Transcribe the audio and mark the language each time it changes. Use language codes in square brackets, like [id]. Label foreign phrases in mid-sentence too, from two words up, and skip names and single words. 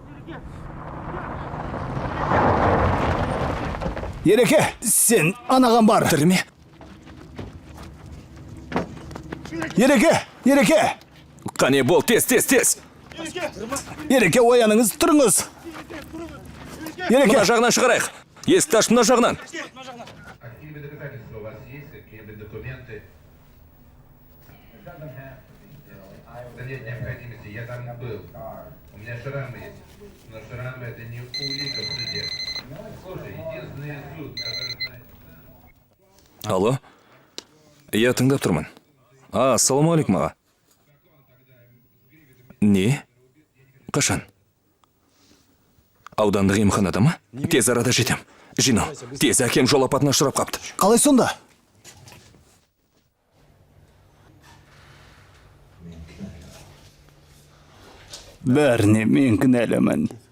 [kk] Ереке, сен анаған бар. Тірме? Ереке! Қане бол, тез! Ереке, ояныңыз, тұрыңыз. Мына жағынан шығарайық. Есікті аш, мына жағынан. [ru] Какие доказательства у вас есть, какие документы? Да нет необходимости, я там был. У меня шрамы есть. Но шрамы это не улика в суде. Слушай, единственный суд, который знает... [kk] Алло? Я тыңдап тұрмын. Ассалаумағалейкум аға. Не? Қашан? Аудандық емханада ма? Тез арада жетем. Жинау, тез әкем жол апатына ұшырап қапты. Қалай сонда? Бәріне мен кінәлімін.